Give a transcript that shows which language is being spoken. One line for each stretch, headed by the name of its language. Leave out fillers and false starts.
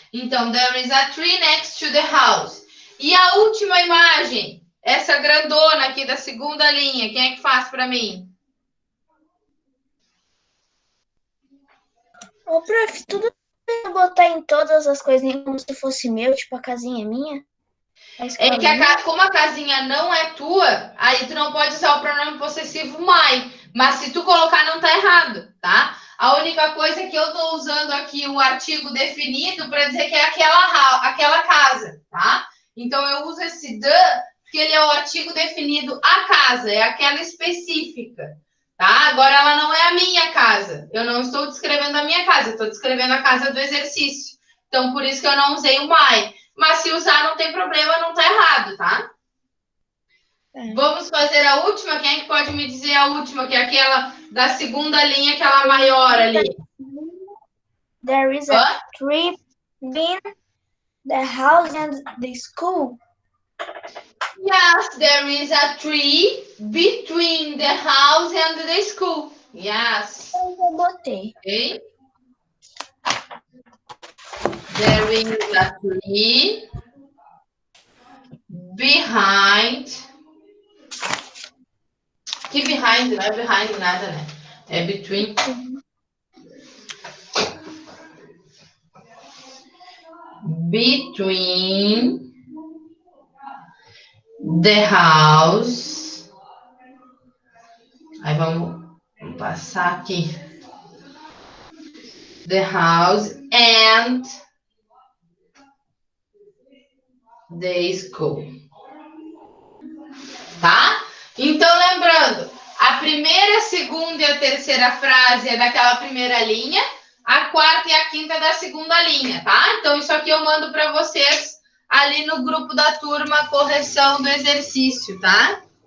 Portuguese: Então,
English: there is a tree next to the house.
Portuguese: E a última imagem, essa grandona aqui da segunda linha, quem é que faz para mim? Ô, prof, tudo eu botar em todas as coisinhas como se fosse meu, tipo a casinha é minha? É que como a casinha não é tua, aí tu não pode usar o pronome possessivo
English: my.
Portuguese: Mas se tu colocar, não tá errado, tá? A única coisa é que eu tô usando aqui o artigo definido para dizer que é aquela casa, tá? Então, eu uso esse the, porque ele é o artigo definido a casa, é aquela específica, tá? Agora, ela não é a minha casa. Eu não estou descrevendo a minha casa, estou descrevendo a casa do exercício. Então, por isso que eu não usei o
English: my.
Portuguese: Mas se usar, não tem problema, não tá errado, tá? Vamos fazer a última? Quem é que pode me dizer a última? Que é aquela da segunda linha, aquela maior ali.
English: There is a tree between the house and the school. Yes, there is a tree between the house and the school. Yes.
Portuguese: Eu botei.
English: Okay. There is a tree behind.
Portuguese: Que
English: behind,
Portuguese: não é behind nada, né? É
English: between. Between the house.
Portuguese: Aí vamos passar aqui.
English: The house and the school.
Portuguese: Tá? Então, lembrando, a primeira, a segunda e a terceira frase é daquela primeira linha, a quarta e a quinta da segunda linha, tá? Então, isso aqui eu mando para vocês ali no grupo da turma correção do exercício, tá?